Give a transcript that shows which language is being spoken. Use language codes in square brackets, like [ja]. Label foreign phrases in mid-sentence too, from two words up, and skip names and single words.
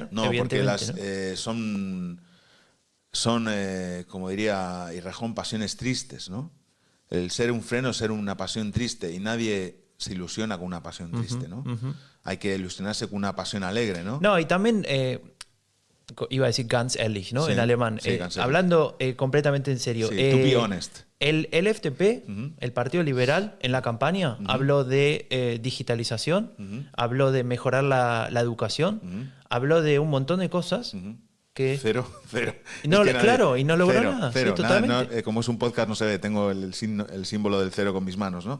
[es] No, porque son, como diría Irrejón, pasiones tristes, ¿no? El ser un freno es ser una pasión triste y nadie se ilusiona con una pasión triste, ¿no? Hay que ilusionarse con una pasión alegre, ¿no? No, y también iba a decir [de] ganz ehrlich, [es] ¿no? Sí, en alemán. sí, hablando completamente en serio. Sí, [en] to be honest. [es] El FDP, el Partido Liberal, en la campaña habló de digitalización, habló de mejorar la educación, habló de un montón de cosas. Cero. No, es que claro, y no logró nada. Cero, sí, nada, totalmente. como es un podcast, no se ve, tengo el símbolo del cero con mis manos, ¿no?